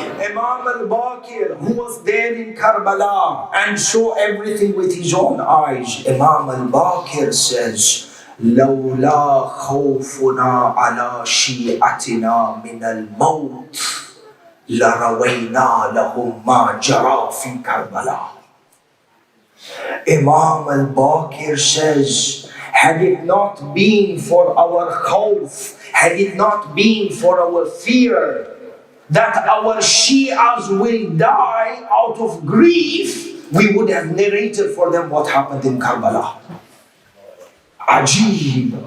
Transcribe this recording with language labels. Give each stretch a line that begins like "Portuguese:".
English: Imam al-Baqir, who was there in Karbala and saw everything with his own eyes. Imam al-Baqir says,
Arabic: لولا خوفنا على شيعتنا من الموت لَرَوَيْنَا لَهُمْ مَا جَرَى فِي كَرْبَلَا.
English: Imam al-Baqir says, had it not been for our khawf, had it not been for our fear that our Shias will die out of grief, we would have narrated for them what happened in Karbala. Ajib.